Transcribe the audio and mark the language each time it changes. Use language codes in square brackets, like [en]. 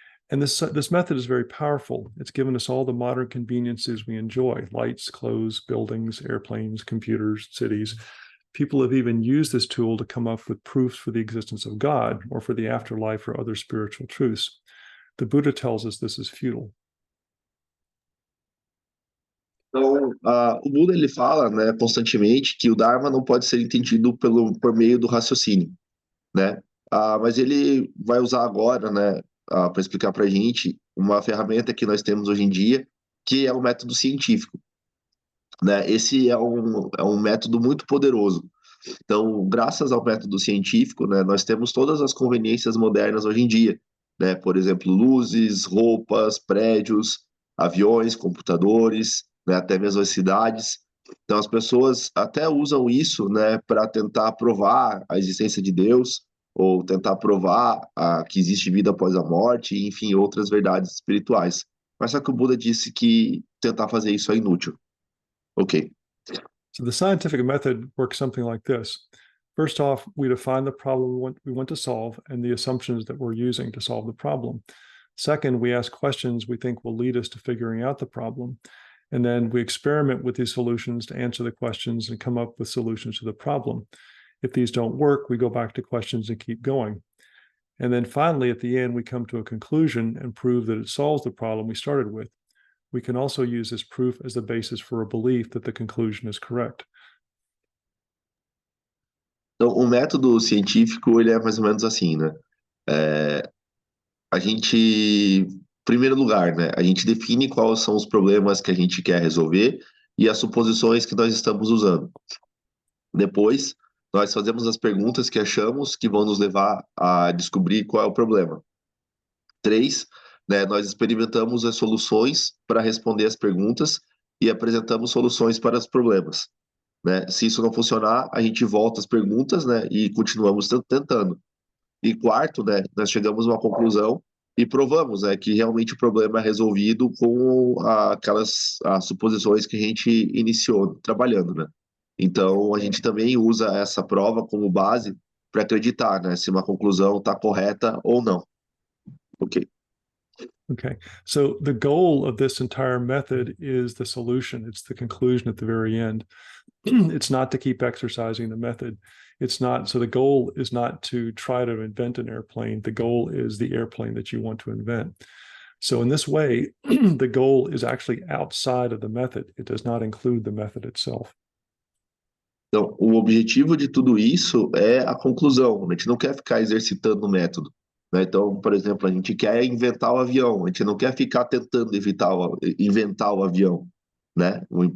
[en] And this method is very powerful. It's given us all the modern conveniences we enjoy: lights, clothes, buildings, airplanes, computers, cities. People have even used this tool to come up with proofs for the existence of God or for the afterlife or other spiritual truths. The Buddha tells us this is futile. [pt] Então, o Buda, ele fala, né, constantemente que o Dharma não pode ser entendido por meio do raciocínio, né? Mas ele vai usar agora, né, para explicar para a gente uma ferramenta que nós temos hoje em dia, que é o método científico, né? Esse é um método muito poderoso. Então, graças ao método científico, né, nós temos todas as conveniências modernas hoje em dia, né? Por exemplo, luzes, roupas, prédios, aviões, computadores, né, até mesmo as cidades. Então, as pessoas até usam isso, né, para tentar provar a existência de Deus ou tentar provar que existe vida após a morte, enfim, outras verdades espirituais. Mas só que o Buda disse que tentar fazer isso é inútil. Ok. [en] So the scientific method works something like this. First off, we define the problem we want to solve and the assumptions that we're using to solve the problem. Second, we ask questions we think will lead us to figuring out the problem. And then we experiment with these solutions to answer the questions and come up with solutions to the problem. If these don't work, we go back to questions and keep going. And then finally, at the end, we come to a conclusion and prove that it solves the problem we started with. We can also use this proof as the basis for a belief that the conclusion is correct. [pt] Então, o método científico, ele é mais ou menos assim, né? A gente, em primeiro lugar, né, a gente define quais são os problemas que a gente quer resolver e as suposições que nós estamos usando. Depois, nós fazemos as perguntas que achamos que vão nos levar a descobrir qual é o problema. 3, né, nós experimentamos as soluções para responder as perguntas e apresentamos soluções para os problemas, né? Se isso não funcionar, a gente volta às perguntas, né, e continuamos tentando. E quarto, né, nós chegamos a uma conclusão e provamos, né, que realmente o problema é resolvido com aquelas suposições que a gente iniciou trabalhando, né? Então, a gente também usa essa prova como base para acreditar, né, se uma conclusão está correta ou não. Ok. [en] Okay, so the goal of this entire method is the solution. It's the conclusion at the very end. It's not to keep exercising the method. It's not, so the goal is not to try to invent an airplane. The goal is the airplane that you want to invent. So in this way, the goal is actually outside of the method. It does not include the method itself. [pt] Então, o objetivo de tudo isso é a conclusão. A gente não quer ficar exercitando o método, né? Então, por exemplo, a gente quer inventar o avião. A gente não quer ficar tentando inventar o avião, né?